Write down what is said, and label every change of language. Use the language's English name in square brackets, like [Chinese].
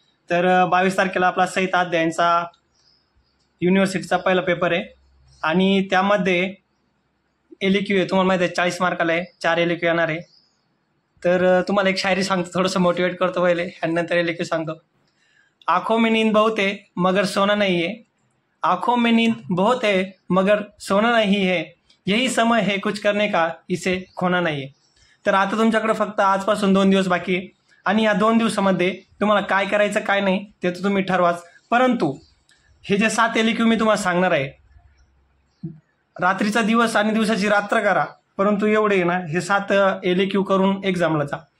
[Marathi] तर 22 तारखेला आपला संहिता अध्यायांचा युनिव्हर्सिटीचा पहिला पेपर आहे आणि त्यामध्ये एलक्यू आहे. तुम्हाला माहिती आहे 40 मार्काला आहे, 4 एलक्यू येणार आहे. तर तुम्हाला एक शायरी सांगतो, थोडंसं मोटिवेट करतो पहिले आणि नंतर एलक्यू सांगतो. [Hindi] आंखों में नींद बहुत है मगर सोना नहीं है, आंखों में नींद बहुत है मगर सोना नहीं है, यही समय है कुछ करने का, इसे खोना [Marathi] नाही आहे. तर आता तुमच्याकडे फक्त आजपासून 2 दिवस बाकी आहे आणि या 2 दिवसामध्ये तुम्हाला काय करायचं काय नाही ते तर तुम्ही ठरवाच. परंतु हे जे 7 एलक्यू मी तुम्हाला सांगणार आहे, रात्रीचा दिवस आणि दिवसाची रात्र करा, परंतु एवढे ना हे 7 एलक्यू करून एक्झामला जा.